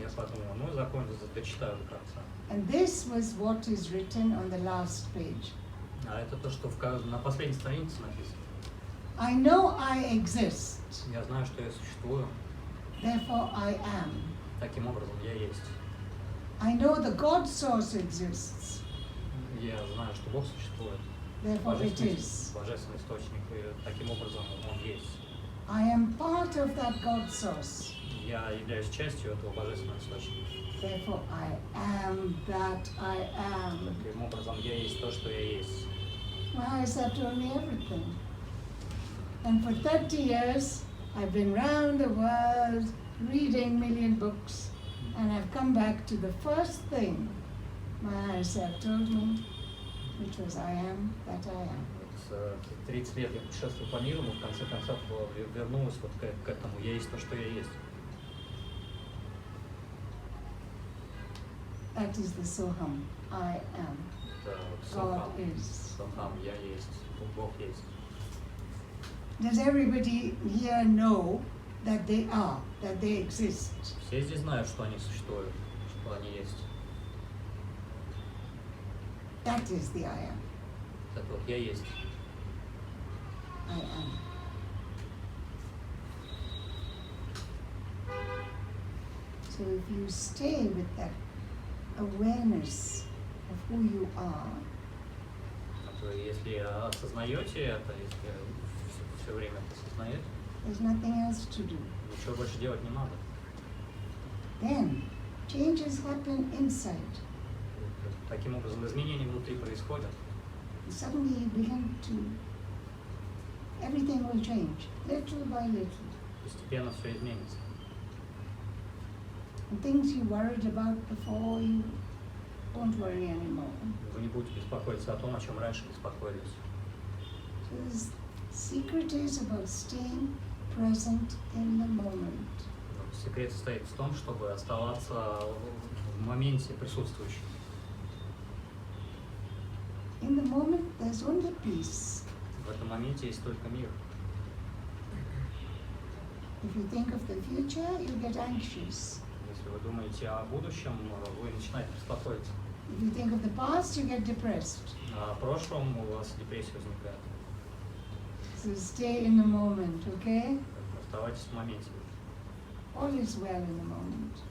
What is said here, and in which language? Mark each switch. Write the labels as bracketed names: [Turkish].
[Russian] Я подумал, ну закончу, дочитаю до конца. [English] And this was what is written on the last page. [Russian] А это то, что на последней странице написано. [English] I know I exist, [Russian] Я знаю, что я существую, [English] therefore I am. [Russian] таким образом я есть. [English] I know the God source exists, [Russian] Я знаю, что Бог существует. [English] therefore it is. [Russian] Божественный источник, и таким образом Он есть. [English] I am part of that God source, [Russian] Я являюсь частью этого божественного источника. [English] therefore I am that I am. [Russian] Таким образом я есть то, что я есть. [English] My higher self told me everything. And for 30 years, I've been round the world reading million books, and I've come back to the first thing my higher self told me, which was I am that I am. [Russian] 30 лет я путешествую по миру, но в конце концов вернулась вот к этому. Я есть то, что я есть. [English] That is the Soham, I am. [Russian] Это вот [English] God [Russian] Сохам. [English] is. [Russian] Сохам, я есть. Бог есть. [English] Does everybody here know that they are, that they exist? [Russian] Все здесь знают, что они существуют, что они есть. [English] That is the I am. [Russian] Это вот я есть. [English] I am. So if you stay with that awareness of who you are, [Russian] Вот если осознаете это, если все время это осознаете, [English] there's nothing else to do. [Russian] ничего больше делать не надо. [English] Then changes happen inside. [Russian] Таким образом, изменения внутри происходят. [English] And suddenly you begin to, everything will change, little by little. [Russian] Постепенно все изменится. [English] And things you worried about before, you won't worry anymore. [Russian] Вы не будете беспокоиться о том, о чем раньше беспокоились. [English] So the secret is about staying present in the moment. [Russian] Секрет состоит в том, чтобы оставаться в моменте присутствующим. [English] In the moment, there's only peace. [Russian] В этом моменте есть только мир. [English] If you think of the future, you get anxious. [Russian] Если вы думаете о будущем, вы начинаете беспокоиться. [English] If you think of the past, you get depressed. [Russian] А о прошлом у вас депрессия возникает. [English] So stay in the moment, okay? [Russian] Оставайтесь в моменте. [English] All is well in the moment.